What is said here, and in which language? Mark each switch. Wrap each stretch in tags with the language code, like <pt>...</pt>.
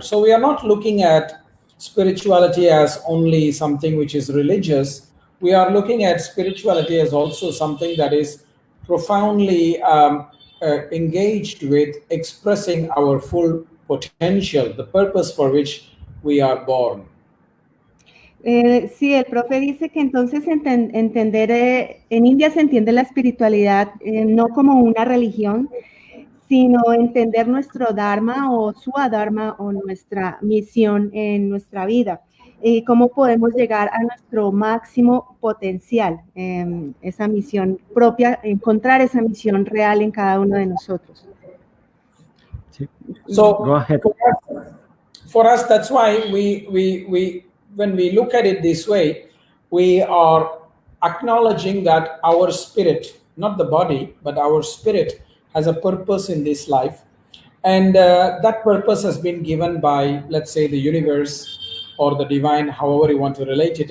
<en>So we are not looking at spirituality as only something which is religious. We are looking at spirituality as also something that is profoundly engaged with expressing our full potential, the purpose for which we are born.</en> <es>Sí, el profe dice que entonces entender, en India se entiende la espiritualidad no como una religión, sino entender nuestro dharma o swadharma o nuestra misión en nuestra vida y cómo podemos llegar a nuestro máximo potencial, esa misión propia, encontrar esa misión real en cada uno de nosotros. Sí.</es> <en>So Go ahead. For us, that's why we when we look at it this way, we are acknowledging that our spirit, not the body, but our spirit has a purpose in this life. And that purpose has been given by, let's say, the universe or the divine, however you want to relate it.</en>